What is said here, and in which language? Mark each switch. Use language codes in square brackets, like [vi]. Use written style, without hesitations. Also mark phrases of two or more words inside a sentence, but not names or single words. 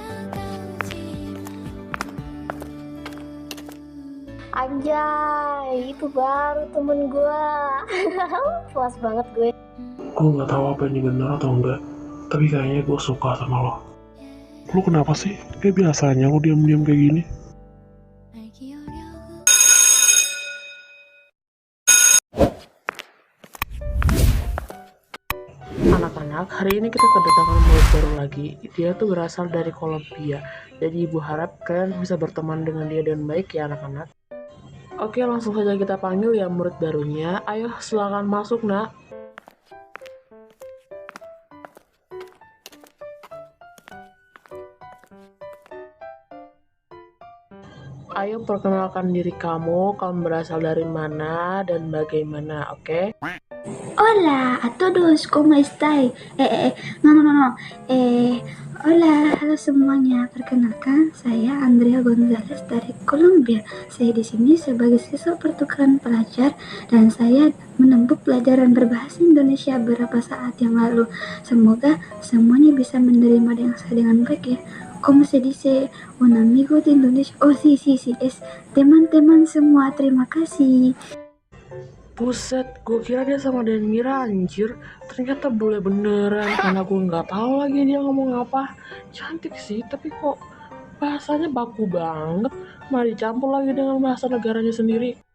[id] Anjay, itu baru temen gue. Puas banget gue. Gue gak tahu apa ini benar atau enggak, tapi kayaknya gue suka sama lo. Lo kenapa sih? Kayak biasanya lo diam-diam kayak gini. [ko] 알기 어려운 [id] Anak-anak, hari ini kita kedatangan murid baru lagi. Dia tuh berasal dari Kolombia. Jadi ibu harap kalian bisa berteman dengan dia dengan baik ya anak-anak. Oke, langsung saja kita panggil ya murid barunya. Ayo silakan masuk nak. Ayo perkenalkan diri kamu berasal dari mana dan bagaimana, oke? [es] Hola a todos, ¿cómo estáis? No. Hola, [id] halo semuanya. Perkenalkan, saya Andrea Gonzalez dari Kolombia. Saya di sini sebagai siswa pertukaran pelajar dan saya menempuh pelajaran berbahasa Indonesia beberapa saat yang lalu. Semoga semuanya bisa menerima dengan baik ya. [es] ¿Cómo se dice un amigo de Indonesia? Oh, sí, es [id] teman-teman semua. Terima kasih. Buset, gue kira dia sama Dan Mira anjir. Ternyata bule beneran karena gue nggak tahu lagi dia ngomong apa. Cantik sih, tapi kok bahasanya baku banget. Malah dicampur lagi dengan bahasa negaranya sendiri.